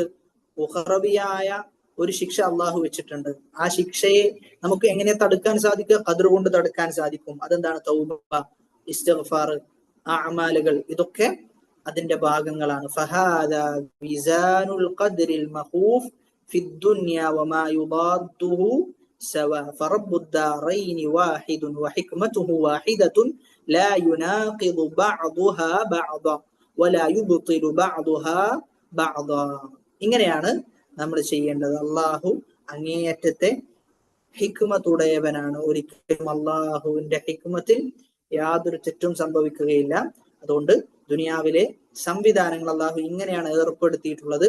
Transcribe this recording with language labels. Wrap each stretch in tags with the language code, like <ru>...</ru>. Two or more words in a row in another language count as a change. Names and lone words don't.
<ml>ഉഖറവിയായ ഒരു ശിക്ഷ അള്ളാഹു വെച്ചിട്ടുണ്ട്. ആ ശിക്ഷയെ നമുക്ക് എങ്ങനെ തടുക്കാൻ സാധിക്കുക? ഖദർ കൊണ്ട് തടുക്കാൻ സാധിക്കും. അതെന്താണ്? തൗബ, ഇസ്തിഗ്ഫാർ, അഅമാലുകൾ, ഇതൊക്കെ അതിന്റെ ഭാഗങ്ങളാണ്.</ml> <ar>فهذا وزان القدر المخوف في الدنيا وما يضاده سواء فرب الدارين واحد وحكمته واحدة لا يناقض بعضها بعضا ولا يبطل بعضها بعضا.</ar> <ml>ഇങ്ങനെയാണ് നമ്മൾ ചെയ്യേണ്ടത്. അള്ളാഹു അങ്ങേയറ്റത്തെ ഹിക്മത്തുടയവനാണ്. ഒരിക്കലും അള്ളാഹുവിന്റെ ഹിക്മത്തിൽ യാതൊരു തെറ്റും സംഭവിക്കുകയില്ല. അതുകൊണ്ട് ദുനിയാവിലെ സംവിധാനങ്ങൾ അള്ളാഹു ഇങ്ങനെയാണ് ഏർപ്പെടുത്തിയിട്ടുള്ളത്.</ml>